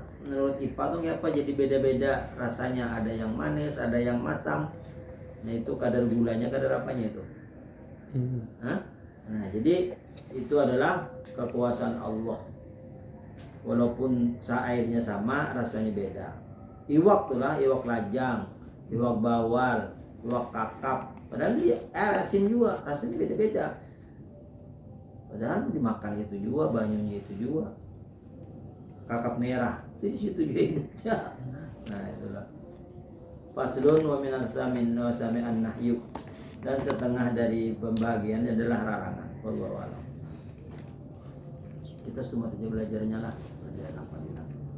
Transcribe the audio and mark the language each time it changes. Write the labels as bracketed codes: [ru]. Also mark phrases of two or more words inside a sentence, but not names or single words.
[id] Menurut IPA tuh kayak apa? Jadi beda-beda rasanya, ada yang manis, ada yang masam. Nah, itu kadar gulanya, kadar apanya itu. Hah? Nah, jadi itu adalah kekuasaan Allah. Walaupun airnya sama, rasanya beda. Iwak itulah iwak lajang, iwak bawal, iwak kakap. Padahal dia asin juga, rasanya beda-beda. Padahal dimakan itu juga, banyunya itu juga. Kakap merah, itu di situ juga hidupnya. Nah, itulah. [ar] فصل ومن أقسام وسمعا النهي. [id] Dan setengah dari pembagian adalah larangan. [ar] والله أعلم. [id] Kita cuma belajarnya lah, belajar apa